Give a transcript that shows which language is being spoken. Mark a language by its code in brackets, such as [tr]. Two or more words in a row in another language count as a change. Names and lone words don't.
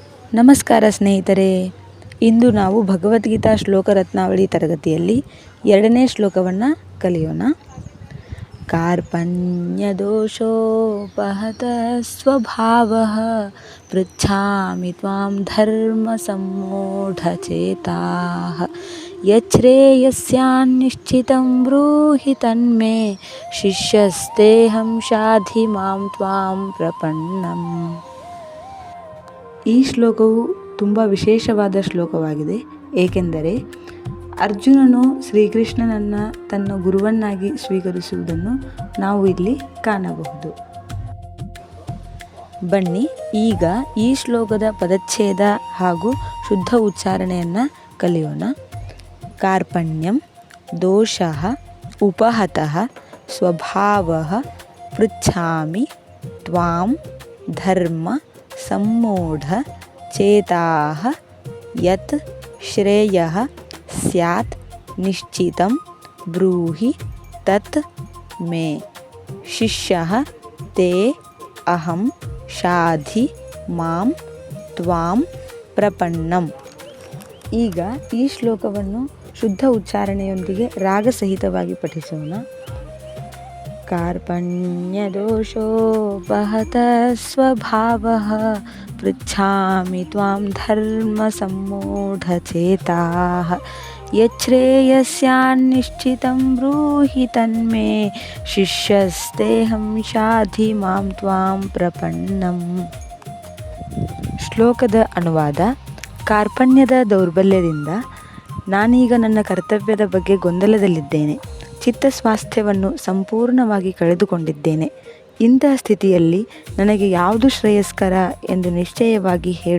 [kn] ನಮಸ್ಕಾರ ಸ್ನೇಹಿತರೆ, ಇಂದು ನಾವು ಭಗವದ್ಗೀತಾ ಶ್ಲೋಕ ರತ್ನಾವಳಿ ತರಗತಿಯಲ್ಲಿ 2ನೇ ಶ್ಲೋಕವನ್ನು ಕಲಿಯೋಣ. [sa] ಕಾರ್ಪಣ್ಯದೋಷೋಪಹತ ಸ್ವಭಾವಃ ಪೃಚ್ಛಾಮಿ ತ್ವಾಂ ಧರ್ಮ ಸಮ್ಮೂಢಚೇತಾಃ ಯಚ್ಛ್ರೇಯಸ್ಯಾನ್ನಿಶ್ಚಿತಂ ಬ್ರೂಹಿ ತನ್ಮೇ ಶಿಷ್ಯಸ್ತೇಹಂ ಶಾಧಿ ಮಾಂ ತ್ವಾಂ ಪ್ರಪನ್ನಂ. [kn] ಈ ಶ್ಲೋಕವು ತುಂಬ ವಿಶೇಷವಾದ ಶ್ಲೋಕವಾಗಿದೆ. ಏಕೆಂದರೆ ಅರ್ಜುನನು ಶ್ರೀಕೃಷ್ಣನನ್ನು ತನ್ನ ಗುರುವನ್ನಾಗಿ ಸ್ವೀಕರಿಸುವುದನ್ನು ನಾವು ಇಲ್ಲಿ ಕಾಣಬಹುದು. ಬನ್ನಿ ಈಗ ಈ ಶ್ಲೋಕದ ಪದಚ್ಛೇದ ಹಾಗೂ ಶುದ್ಧ ಉಚ್ಚಾರಣೆಯನ್ನು ಕಲಿಯೋಣ. [sa] ಕಾರ್ಪಣ್ಯಂ ದೋಷಃ ಉಪಹತಃ ಸ್ವಭಾವಃ ಪೃಚ್ಛಾಮಿ ತ್ವಾಂ ಧರ್ಮ ಸಮ್ಮೂಢ ಚೇತಾಃ ಯತ್ ಶ್ರೇಯಃ ಸ್ಯಾತ್ ನಿಶ್ಚಿತಂ ಬ್ರೂಹಿ ತತ್ ಮೇ ಶಿಷ್ಯಃ ತೇ ಅಹಂ ಶಾಧಿ ಮಾಂ ತ್ವಾಂ ಪ್ರಪನ್ನಂ. [kn] ಈಗ ಈ ಶ್ಲೋಕವನ್ನು ಶುದ್ಧ ಉಚ್ಚಾರಣೆಯೊಂದಿಗೆ ರಾಗಸಹಿತವಾಗಿ ಪಠಿಸೋಣ. [sa] ಕಾರ್ಪಣ್ಯದೋಷೋಪಹತ ಸ್ವಭಾವಃ ಪೃಚ್ಛಾಮಿ ತ್ವಾಂ ಧರ್ಮ ಸಮ್ಮೂಢಚೇತಾಃ ಯಚ್ಛ್ರೇಯಸ್ಯಾನ್ನಿಶ್ಚಿತಂ ಬ್ರೂಹಿ ತನ್ಮೇ ಶಿಷ್ಯಸ್ತೇಹಂ ಶಾಧಿ ಮಾಂ ತ್ವಾಂ ಪ್ರಪನ್ನಂ. [kn] ಶ್ಲೋಕದ ಅನುವಾದ. ಕಾರ್ಪಣ್ಯದ ದೌರ್ಬಲ್ಯದಿಂದ ನಾನೀಗ ನನ್ನ ಕರ್ತವ್ಯದ ಬಗ್ಗೆ ಗೊಂದಲದಲ್ಲಿದ್ದೇನೆ. ಚಿತ್ತಸ್ವಾಸ್ಥ್ಯವನ್ನು ಸಂಪೂರ್ಣವಾಗಿ ಕಳೆದುಕೊಂಡಿದ್ದೇನೆ. ಇಂತಹ ಸ್ಥಿತಿಯಲ್ಲಿ ನನಗೆ ಯಾವುದು ಶ್ರೇಯಸ್ಕರ ಎಂದು ನಿಶ್ಚಯವಾಗಿ ಹೇಳು.